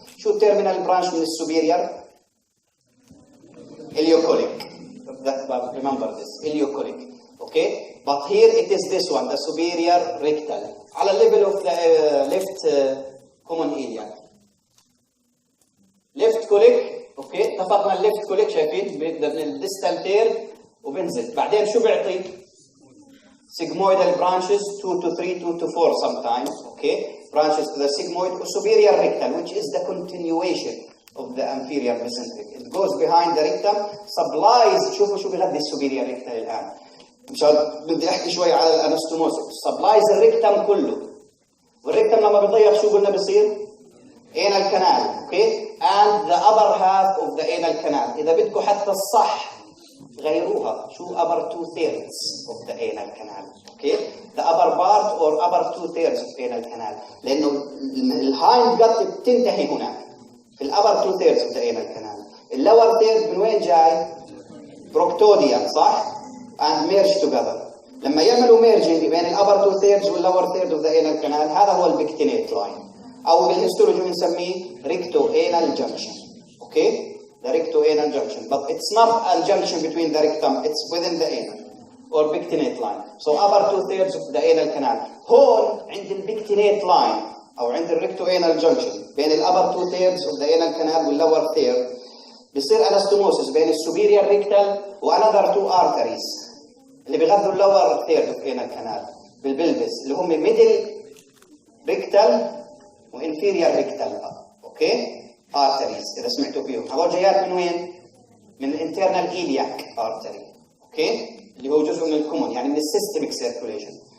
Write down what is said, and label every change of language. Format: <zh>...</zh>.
<ar>شو</ar> <en>terminal branch</en> <ar>من السوبيريور؟ Iliocolic.</ar> <en>Remember this, iliocolic. Okay? But here it is this one, the superior rectal. على level of the left common iliac. left colic.</en> <ar>اوكي اتفقنا الليفت كوليك شايفين بيبدا من الديستال تير وبنزل بعدين شو بيعطي؟</ar> <en>sigmoidal branches 2 to 3 2 to 4 sometimes, okay? Branches to the sigmoid or superior rectal, which is the continuation of the inferior mesenteric. It goes behind the rectum, supplies.</en> <ar>شوفوا شو بيغذي السوبيريور rectal الان. مشان بدي احكي شوي على الانستوموسيس. supplies الريكتم كله. والريكتم لما بيضيق شو قلنا بصير؟</ar> <en>anal canal, okay? And the upper half of the anal canal.</en> <ar>إذا بدكم حتى الصح غيروها. شو</ar> <en>upper 2/3 of the anal canal, okay? The upper part or upper 2/3 of anal canal.</en> <ar>لأنه الهايند gut بتنتهي هناك.</ar> <en>في الupper 2/3 of the anal canal. اللور third</en> <ar>من وين جاي؟</ar> <en>proctodia,</en> <ar>صح؟</ar> <en>And merge together.</en> <ar>لما يعملوا</ar> <en>merging بين الupper 2/3 والlower third of the anal canal</en> <ar>هذا هو البكتينيت لاين. أو بالهيستولوجي بنسميه</ar> <en>recto-anal junction, okay? The recto-anal junction, but it's not a junction between the rectum, it's within the anal or pectinate line. So upper 2/3 of the anal canal.</en> <ar>هون عند البكتينيت line أو عند recto-anal junction بين upper 2/3 of the anal canal والlower third بصير anastomosis بين superior rectal وanother 2 arteries اللي بيغذوا</ar> <en>lower third of anal canal</en> <ar>بالبلبس اللي هم middle rectal وانفيريور ريكتال، اوكي؟ ارتريز اذا سمعتوا فيهم، هذول جايات من وين؟ من الانترنال ايلياك ارتري، اوكي؟ اللي هو جزء من الكومون يعني من السيستميك سيركوليشن.</ar>